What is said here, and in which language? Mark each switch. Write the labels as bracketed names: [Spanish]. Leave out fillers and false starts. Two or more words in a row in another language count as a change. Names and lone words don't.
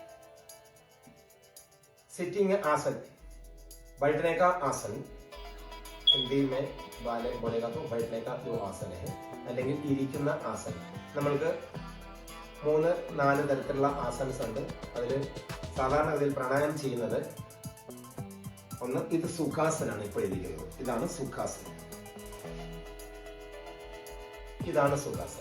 [Hindi] सिटिंग आसन, बैठने का आसन. हिंदी में बोलेगा तो बैठने का जो आसन है [Malayalam] അല്ലെങ്കിൽ ഇരിക്കുന്ന ആസനം. നമ്മൾക്ക് 3-4 തരത്തിലുള്ള ആസനസ് ഉണ്ട്. അതിൽ സാധാരണഗതിയിൽ പ്രാണായാമം ചെയ്യുന്നത് ഒന്ന്, ഇത് സുഖാസനാണ്. ഇപ്പോൾ ഇരിക്കുന്നത് ഇതാണ് സുഖാസനം. ഇതാണ് സുഖാസനം.